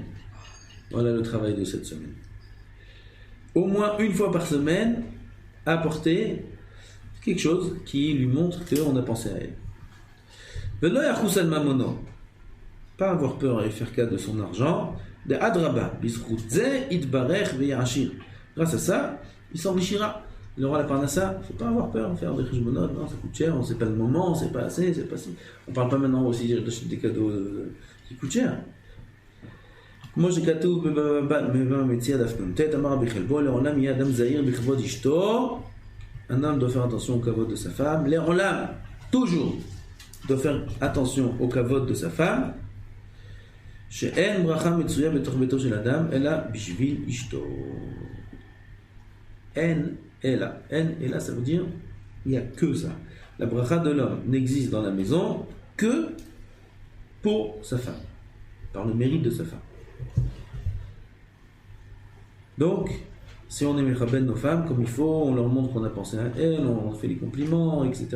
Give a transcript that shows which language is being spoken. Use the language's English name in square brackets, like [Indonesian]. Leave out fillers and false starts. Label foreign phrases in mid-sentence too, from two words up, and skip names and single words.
[French] Voilà le travail de cette semaine. Au moins une fois par semaine, apporter quelque chose qui lui montre qu'on a pensé à elle. [Hebrew] ולא יחוס על ממונו. [French] Pas avoir peur et faire cas de son argent. [Hebrew] דאדרבה. בזכות זה יתברך ויעשיר. [French] Grâce à ça, il s'enrichira. Il aura la parnassa. Il ne faut pas avoir peur de faire des cheshbonot. Non, ça coûte cher, on ne sait pas le moment, on ne sait pas assez, c'est pas si. On ne parle pas maintenant aussi d'acheter des cadeaux qui coûtent cher. [Hebrew] כמו שכתוב במציע דף נ"ט, אמר רבי חלבו, לעולם יהיה אדם זהיר בכבוד אשתו. [French] Un homme doit faire attention au kavod de sa femme. לעולם, toujours, doit faire attention au kavod de sa femme. [Hebrew] שאין ברכה מצויה בתוך ביתו של אדם, אלא בשביל אשתו. אין אלא, [French] ça veut dire, il n'y a que ça. La bracha de l'homme n'existe dans la maison que pour sa femme, par le mérite de sa femme. Donc, si on est mechabed nos femmes comme il faut, on leur montre qu'on a pensé à elles, on fait les compliments, etc.